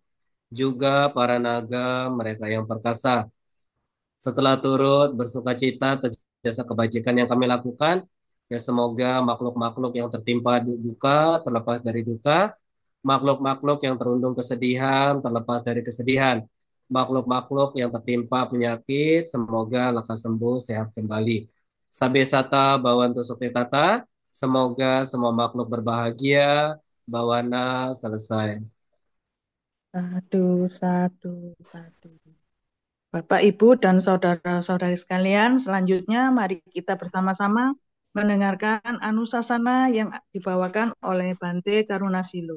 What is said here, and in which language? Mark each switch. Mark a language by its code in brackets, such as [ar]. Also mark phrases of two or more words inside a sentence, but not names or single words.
[id] juga para naga mereka yang perkasa. Setelah turut bersuka cita atas jasa kebajikan yang kami lakukan, ya semoga makhluk-makhluk yang tertimpa duka terlepas dari duka, makhluk-makhluk yang terundung kesedihan terlepas dari kesedihan, makhluk-makhluk yang tertimpa penyakit, semoga lekas sembuh, sehat kembali. [pi] Sabe sata bawantu sukti tata, [id] semoga semua makhluk berbahagia, bawana selesai. [pi] Sadu, sadu, sadu. [id] Bapak, Ibu, dan saudara-saudari sekalian, selanjutnya mari kita bersama-sama mendengarkan Anusasana yang dibawakan oleh Bante Karunasilo.